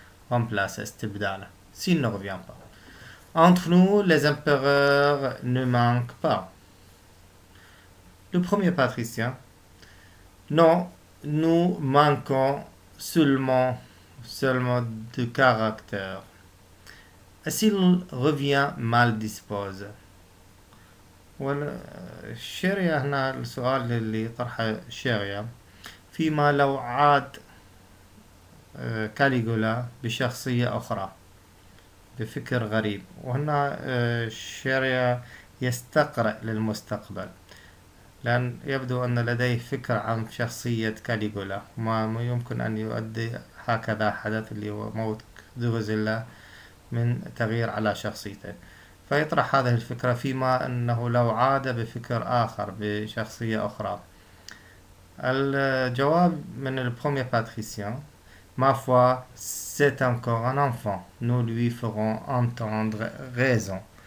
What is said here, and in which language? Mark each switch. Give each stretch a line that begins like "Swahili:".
French: Remplacer,
Arabic: استبداله.
French: S'il ne revient pas. Entre nous, les empereurs ne manquent pas. Le premier patricien. Non, nous manquons seulement de caractère. S'il revient mal disposé.
Arabic: والشيريا هنا السؤال اللي طرحه شيريا فيما لو عاد كاليغولا بشخصية أخرى بفكر غريب. وهنا شيريا يستقرأ للمستقبل لأن يبدو أن لديه فكر عن شخصية كاليغولا ما يمكن أن يؤدي هكذا حدث اللي هو موت دروزيلا من تغيير على شخصيته. فيطرح هذه الفكرة فيما أنه لو عاد بفكر آخر بشخصية أخرى. الجواب من
French: le premier patricien. Ma foi, c'est encore un enfant. Nous lui ferons entendre raison.